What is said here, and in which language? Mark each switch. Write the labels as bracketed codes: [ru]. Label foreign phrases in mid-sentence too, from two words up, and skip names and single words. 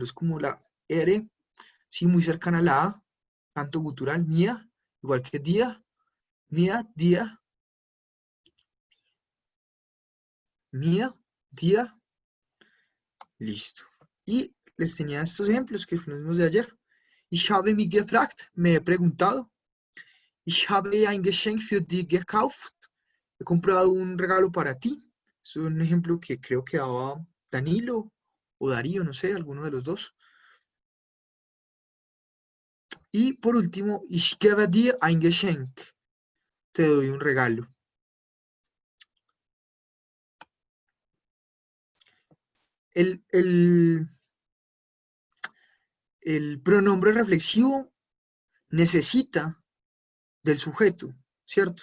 [es] Es como la R, sí, muy cercana a la A, tanto gutural, mía, igual que día, mía, día, mía, día, listo. Y les tenía estos ejemplos que fuimos de ayer. [de] Ich habe mich gefragt, [es] me he preguntado. [de] Ich habe ein Geschenk für dich gekauft. [es] He comprado un regalo para ti. Es un ejemplo que creo que daba Danilo o Darío, no sé, alguno de los dos. Y por último, [de] ich gebe dir ein Geschenk. [es] Te doy un regalo. El pronombre reflexivo necesita del sujeto, ¿cierto?